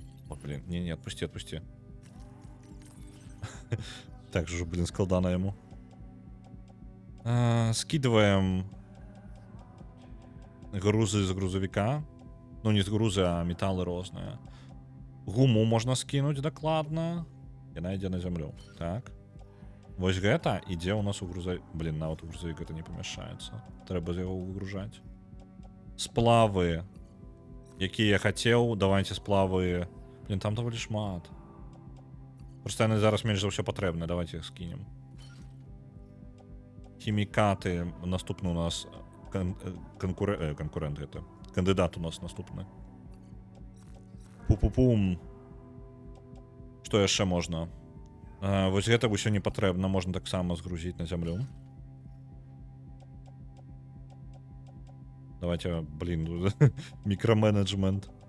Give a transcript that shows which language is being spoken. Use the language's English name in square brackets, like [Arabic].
[Russian] О, блин, не, отпусти, отпусти. Так же, блин, складана ему. Скидываем грузы з грузовика. Ну, не з грузы, а металлы розныя. [Belarusian] Гуму можна скинуть дакладна. Яна ідзе на зямлю. Так. Вось гэта ідзе у нас у грузовик. Блин, нават у грузовик гэта не памяшчаецца. Трэба з яго выгружаць. Сплавы, якія я хацеў, давайте сплавы. Блин, там даволі шмат. Просто яны зараз менш за ўсё патрэбны. [Russian] Давайте их скинем. [Belarusian] Хімікаты. Наступны у нас конкурент гэта. Кандыдат у нас наступны. Пу-пу-пум. Што яшчэ можна? Вось гэта ўсё не патрэбна. Можна таксама згрузіць на зямлю. [Russian] Давайте, блин, микроменеджмент.